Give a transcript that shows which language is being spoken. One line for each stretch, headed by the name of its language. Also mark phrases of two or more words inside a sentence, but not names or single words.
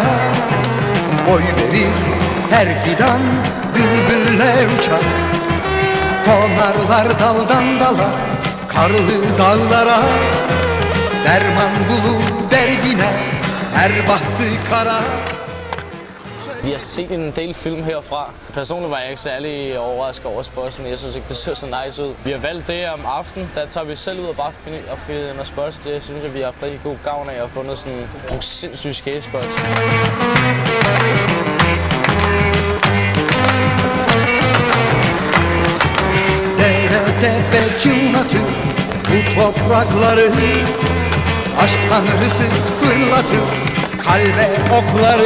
Turkish: Boy verir her fidan, bülbüller uçar. Konarlar daldan dala, karlı dağlara. Derman bulur derdine, her bahtı kara.
Danish: Vi har set en del film herfra. Personligt var jeg ikke særlig overrasket over Spots. Jeg synes ikke, det så så nice ud. Vi har valgt det om aftenen. Der tager vi selv ud og bare finder spots. Det synes jeg, vi har haft rigtig god gavn af at have fundet sådan nogle sindssyge skatespots.
Turkish: Dere tepe çınlatır bu toprakları. Aşk tanrısı fırlatır kalbe okları.